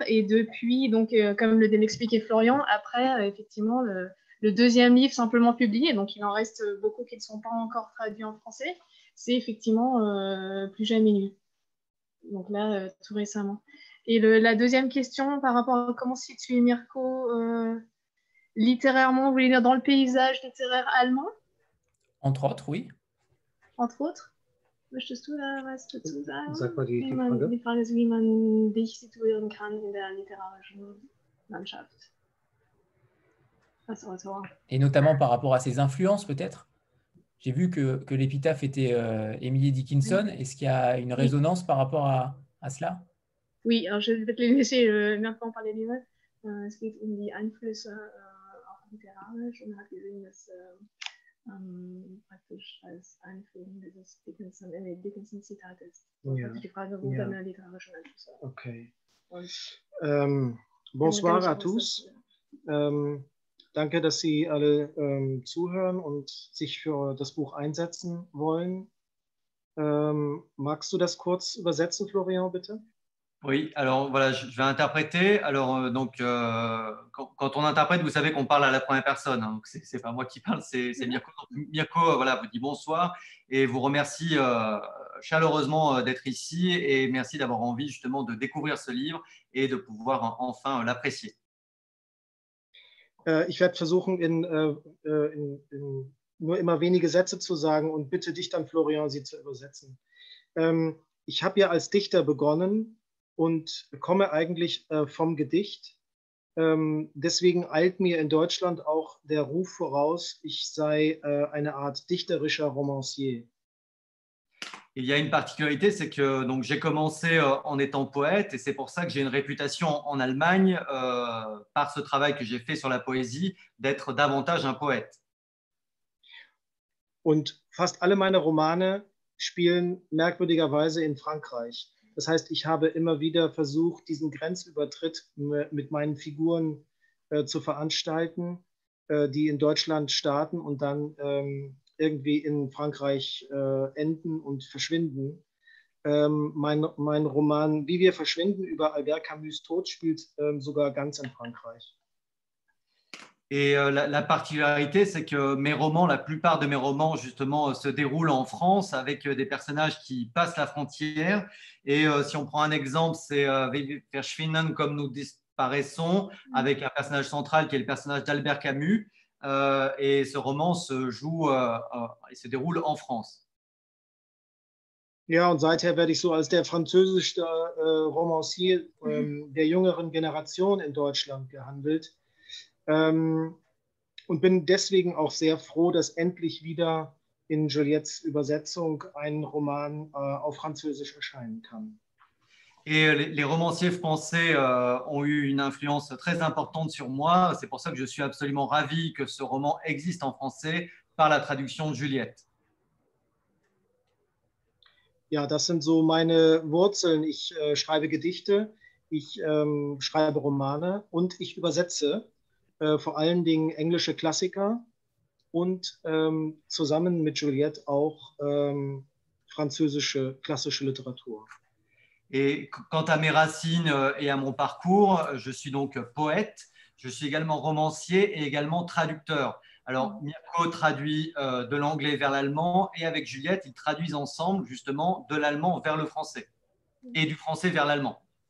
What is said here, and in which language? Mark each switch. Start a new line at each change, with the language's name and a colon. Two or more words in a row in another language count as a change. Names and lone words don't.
French: Et depuis, donc, comme l'expliquait Florian, après, effectivement, le deuxième livre simplement publié, donc il en reste beaucoup qui ne sont pas encore traduits en français, c'est effectivement Plus jamais nu. Donc là, tout récemment. Et la deuxième question par rapport à comment situer Mirko littérairement, vous voulez dire dans le paysage littéraire allemand? Entre autres, oui. Entre autres.
German: Möchtest du da was dazu sagen? Sag mal die Frage. Die Frage ist, wie man dich situieren kann in der literarischen Landschaft als Autor.
French: Et notamment par rapport à ses influences, peut-être? J'ai vu que l'épitaphe était Emily Dickinson. Oui. Est-ce qu'il y a une résonance par rapport à cela? Oui, alors je vais te laisser maintenant parler lui-même.
German: Es geht die Einflüsse auch literarisch und hat gesehen, dass praktisch als Einführung dieses Dickinson-Zitat ist. Ja. Die Frage, wo deine literarischen Einflüsse. Okay. Und
French: Bonsoir à tous.
German: Danke, dass Sie alle zuhören und sich für das Buch einsetzen wollen. Magst du das kurz übersetzen, Florian, bitte?
French: Oui, alors voilà, je vais interpréter. Alors, quand on interprète, vous savez qu'on parle à la première personne. Hein, donc, c'est pas moi qui parle, c'est Mirko. Donc, Mirko voilà, vous dit bonsoir et vous remercie chaleureusement d'être ici et merci d'avoir envie justement de découvrir ce livre et de pouvoir enfin l'apprécier.
German: Ich werde versuchen, nur immer wenige Sätze zu sagen und bitte dich dann, Florian, sie zu übersetzen. Ich habe ja als Dichter begonnen und komme eigentlich vom Gedicht. Deswegen eilt mir in Deutschland auch der Ruf voraus, ich sei eine Art dichterischer Romancier.
French: Il y a une particularité, c'est que j'ai commencé en étant poète et c'est pour ça que j'ai une réputation en Allemagne, par ce travail que j'ai fait sur la poésie, d'être davantage un poète.
German: Und fast alle meine Romane spielen merkwürdigerweise in Frankreich. Das heißt, ich habe immer wieder versucht, diesen Grenzübertritt mit meinen Figuren zu veranstalten, die in Deutschland starten und dann irgendwie in Frankreich enden und verschwinden. Mein Roman Wie wir verschwinden über Albert Camus' Tod spielt sogar ganz in Frankreich.
French: Et la particularité, c'est que la plupart de mes romans, justement, se déroulent en France avec des personnages qui passent la frontière. Et si on prend un exemple, c'est Verschwinden, comme nous disparaissons, avec un personnage central qui est le personnage d'Albert Camus. Et ce roman se déroule en France.
German: Ja, und seither werde ich so als der französischste Romancier der jüngeren Generation in Deutschland gehandelt. Und bin deswegen auch sehr froh, dass endlich wieder in Juliettes Übersetzung ein Roman auf Französisch erscheinen kann.
French: Et les romanciers français ont eu une influence très importante sur moi. C'est pour ça que je suis absolument ravi que ce roman existe en français par la traduction de Juliette.
German: Ja, das sind so meine Wurzeln. Ich schreibe Gedichte, ich schreibe Romane und ich übersetze vor allen Dingen englische Klassiker und zusammen mit Juliette auch französische klassische Literatur.
French: Et quant à mes racines et à mon parcours, je suis donc poète, je suis également romancier et également traducteur. Alors, Mirko traduit de l'anglais vers l'allemand et avec Juliette, ils traduisent ensemble justement de l'allemand vers le français et du français vers l'allemand.